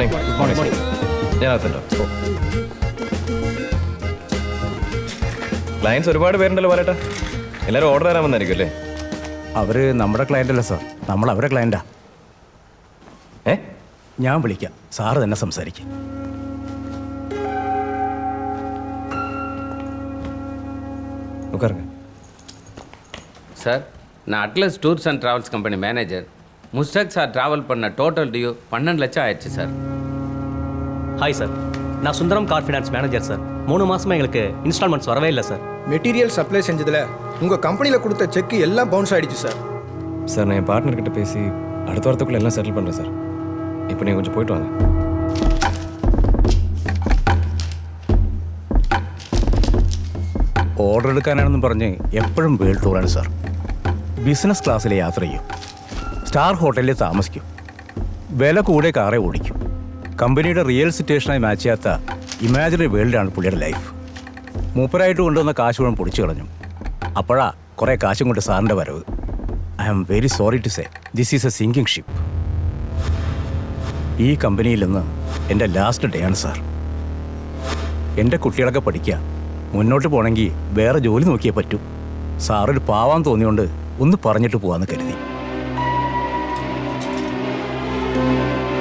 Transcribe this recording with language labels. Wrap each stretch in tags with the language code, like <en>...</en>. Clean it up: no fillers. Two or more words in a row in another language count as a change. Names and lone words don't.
<en>good morning.</en> <ml>ഞാൻ അകത്തുണ്ടോ? ക്ലയൻസ് ഒരുപാട് പേരുണ്ടല്ലോ പറയട്ടെ. എല്ലാവരും ഓർഡർ തരാൻ വന്നായിരിക്കും അല്ലേ? അവര് നമ്മുടെ ക്ലയൻ്റ് അല്ല സാർ, നമ്മൾ അവരെ ക്ലയൻ്റാ. ഞാൻ വിളിക്കാം, സാറ് തന്നെ സംസാരിക്കും.</ml> <ta>சார், நான் அட்லஸ் டூர்ஸ் அண்ட் ட்ராவல்ஸ்</ta> <en>company manager.</en> <ta>முஸ்டாக் சார் ட்ராவல் பண்ண</ta> <en>total due</en> <ta>12 லட்சம் ஆயிடுச்சு சார். ஹாய் சார், நான் சுந்தரம் கார் ஃபினான்ஸ் மேனேஜர் சார். 3 மாசமா எங்களுக்கு இன்ஸ்டால்மெண்ட்ஸ் வரவே இல்லை சார். மெட்டீரியல் சப்ளை செஞ்சதில் உங்கள் கம்பெனியில் கொடுத்த செக் எல்லாம் பவுன்ஸ் ஆகிடுச்சு சார். சார், நான் என் பார்ட்னர்கிட்ட பேசி அடுத்த வாரத்துக்குள்ளே எல்லாம் செட்டில் பண்ணுறேன் சார். இப்போ நீங்கள் கொஞ்சம் போயிட்டு வாங்க.</ta> <ml>ഓർഡർ എടുക്കാനാണെന്ന് പറഞ്ഞ് എപ്പോഴും</ml> <en>world tour</en> <ml>സാർ.</ml> <en>business class</en> <ml>യാത്ര ചെയ്യും,</ml> <en>star hotel</en> <ml>താമസിക്കും, വില കൂടെ കാറേ ഓടിക്കും. കമ്പനിയുടെ</ml> <en>real situation</en> <ml>മാച്ച് ചെയ്യാത്ത</ml> <en>imaginary world</en> <ml>പുള്ളിയുടെ ലൈഫ്. മൂപ്പരായിട്ട് കൊണ്ടുവന്ന കാശ് മുഴുവൻ പൊടിച്ചു കളഞ്ഞു. അപ്പോഴാ കുറേ കാശും കൊണ്ട് സാറിൻ്റെ വരവ്.</ml> <en>I am very sorry to say this is a sinking ship.</en> <ml>ഈ കമ്പനിയിൽ നിന്ന് എൻ്റെ</ml> <en>last day</en> <ml>ആണ് സാർ. എൻ്റെ കുട്ടികളൊക്കെ പഠിക്കുക, മുന്നോട്ട് പോകണമെങ്കിൽ വേറെ ജോലി നോക്കിയേ പറ്റൂ. സാറൊരു പാവാൻ തോന്നിയോണ്ട് ഒന്ന് പറഞ്ഞിട്ട് പോവാന്ന് കരുതി.</ml>